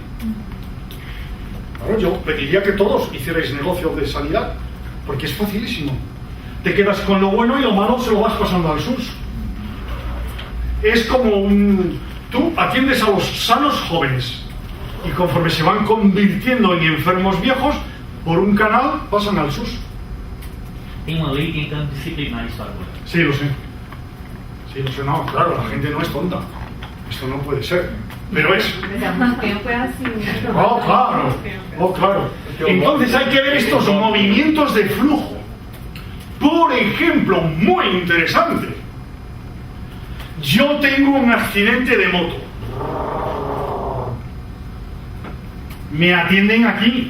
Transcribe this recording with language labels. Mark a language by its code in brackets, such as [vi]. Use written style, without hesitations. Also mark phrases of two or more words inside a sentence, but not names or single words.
[es] Claro, yo pediría que todos hicierais negocio de sanidad, porque es facilísimo. Te quedas con lo bueno y lo malo se lo vas pasando al SUS. Es como tú atiendes a los sanos jóvenes y conforme se van convirtiendo en enfermos viejos, por un canal pasan al SUS. [pt] Tem uma lei tentando disciplinar isso agora. [es] Sí, lo sé. Sí, lo sé. No, claro, la gente no es tonta. Esto no puede ser. pero es. [pt] Mas há muito tempo é assim. Né? [es] Oh, claro, oh, claro. Entonces hay que ver estos movimientos de flujo. Por ejemplo, muy interesante. Yo tengo un accidente de moto. Me atienden aquí.